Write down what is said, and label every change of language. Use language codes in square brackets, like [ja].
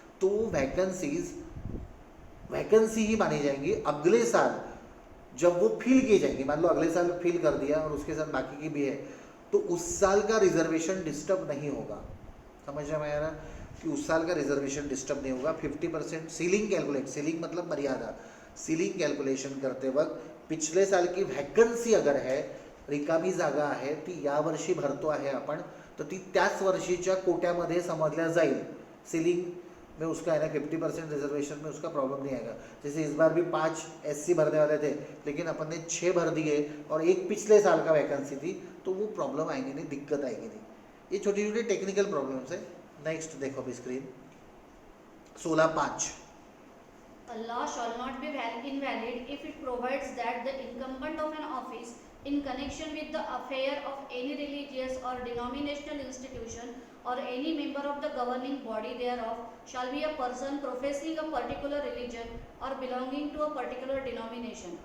[hi] तो वो वैकेंसी ही मानी जाएंगी अगले साल जब वो फिल की जाएंगी। मान लो अगले साल फिल कर दिया और उसके साथ बाकी की भी है, तो उस साल का रिजर्वेशन डिस्टर्ब नहीं होगा। समझ में आ रहा कि उस साल का रिजर्वेशन डिस्टर्ब नहीं होगा। 50% सीलिंग कैलकुलेट, सीलिंग मतलब मर्यादा, सीलिंग कैलकुलेशन करते वक्त पिछले साल की वॅकन्सी अगर है, [mr] रिकामी जागा आहे ती यावर्षी भरतो आहे आपण, तर ती त्याच वर्षीच्या कोट्यामध्ये समजल्या जाईल। [hi] सीलिंग में उसका है ना 50% रिजर्वेशन में उसका प्रॉब्लम नहीं आएगा। जैसे इस बार भी 5 SC भरने वाले थे, लेकिन अपन ने 6 भर दिए और एक पिछले साल का वैकेंसी थी, तो वो प्रॉब्लम आएगी नहीं, दिक्कत आएगी नहीं। ये छोटी छोटी टेक्निकल प्रॉब्लम्स है। नेक्स्ट देखो अभी screen 16(5). [en] A law shall not be invalid if it provides that the incumbent of an office in connection with the affair of any religious or denominational institution or any member of the governing body thereof shall be a person professing a particular religion or belonging to a particular denomination.